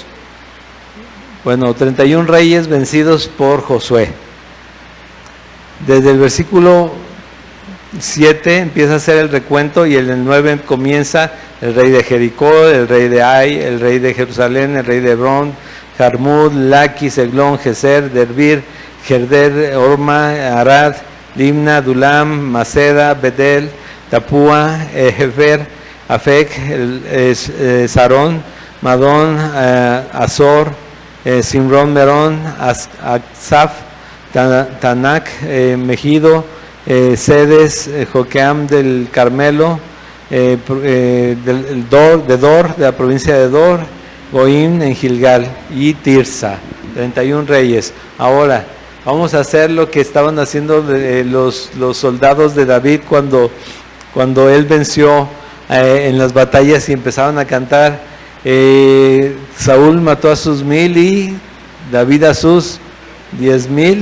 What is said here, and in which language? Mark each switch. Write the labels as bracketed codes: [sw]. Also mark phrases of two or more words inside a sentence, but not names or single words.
[es] Bueno, 31 reyes vencidos por Josué. Desde el versículo 7 empieza a hacer el recuento, y en el 9 comienza el rey de Jericó, el rey de Ai, el rey de Jerusalén, el rey de Hebrón, Jarmut, Laquis, Eglón, Geser, Derbir, Gerder, Orma, Arad, Limna, Dulam, Maceda, Bedel, Tapúa, Hefer, Afec, Sarón, Madón, Azor, Simrón, Merón, Aksaf, Tanak, Megido, Sedes, Joqueam del Carmelo, de la provincia de Dor, Goim en Gilgal, y Tirsa, 31 reyes. Ahora, vamos a hacer lo que estaban haciendo los soldados de David cuando él venció en las batallas, y empezaban a cantar, Saúl mató a sus 1000 y David a sus 10,000.